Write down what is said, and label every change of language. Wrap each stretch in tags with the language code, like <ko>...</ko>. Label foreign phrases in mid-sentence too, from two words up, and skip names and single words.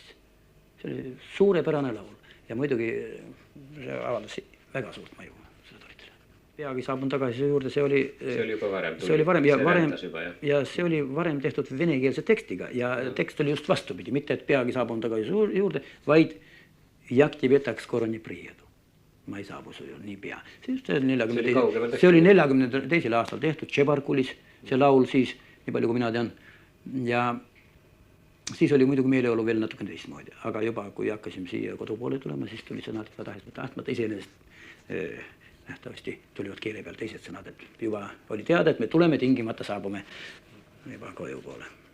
<et>See oli suurepärane laul ja muidugi see avaldas väga suurt mõju sõduritele. Peagi saabun tagasi su juurde, see oli varem ja see oli varem tehtud venekeelse tekstiga ja tekst oli just vastupidi, mitte et Peagi saabun tagasi su juurde, vaid</et> <ru>Jak тебе так скоро не приеду.</ru> <et>ma ei saabu su nii pea. See oli 42. aastal tehtud Tšebarkulis, see laul siis, nii palju kui mina tean. Ja siis oli muidugi meeleolu veel natuke teistmoodi, aga juba kui hakkasime siia kodupoole tulema, siis tuli sõnad, et tahtmata iseenesest nähtavasti tulivad keele peal teised sõnad, et juba oli teada, et me tuleme tingimata saabume juba koju poole.</et>